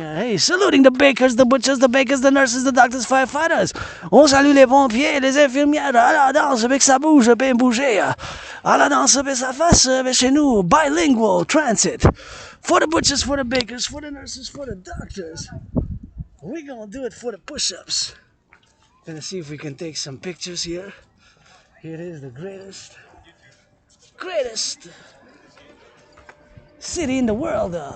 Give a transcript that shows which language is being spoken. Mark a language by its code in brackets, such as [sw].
[en] Hey, saluting the bakers, the butchers, the bakers, the nurses, the doctors, firefighters. [fr] On salue les pompiers, les infirmières. À la danse, avec ça bouge, bien bouger. À la danse, avec ça fasse, avec chez nous. [en] Bilingual transit. For the butchers, for the bakers, for the nurses, for the doctors. We're gonna do it for the push-ups. Gonna see if we can take some pictures here. Here it is, the greatest city in the world.